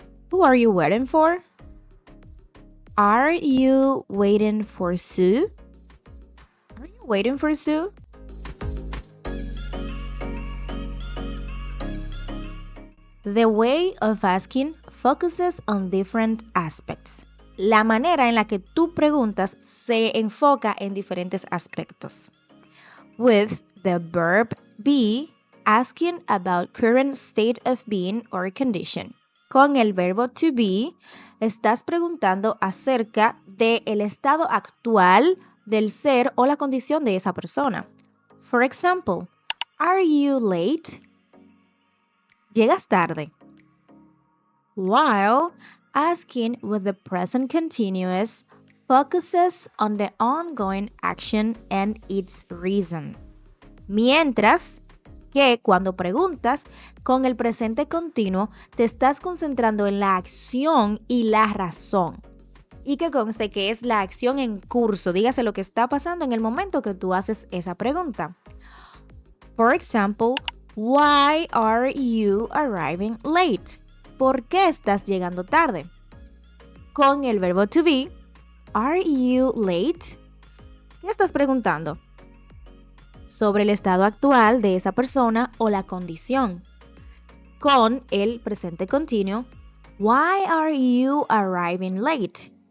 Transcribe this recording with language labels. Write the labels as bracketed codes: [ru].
[en] Who are you waiting for? Are you waiting for Sue? Are you waiting for Sue? The way of asking focuses on different aspects. [es] La manera en la que tú preguntas se enfoca en diferentes aspectos. [en] With the verb be, asking about current state of being or condition. [es] Con el verbo to be, estás preguntando acerca del estado actual del ser o la condición de esa persona. [en] For example, are you late? [es] ¿Llegas tarde? [en] While asking with the present continuous focuses on the ongoing action and its reason. [es] Mientras que cuando preguntas con el presente continuo te estás concentrando en la acción y la razón. Y que conste que es la acción en curso, dígase lo que está pasando en el momento que tú haces esa pregunta. [en] For example, why are you arriving late? [es] ¿Por qué estás llegando tarde? Con el verbo to be, [en] are you late? [es] ¿Qué estás preguntando? Sobre el estado actual de esa persona o la condición. Con el presente continuo, [en] why are you arriving late?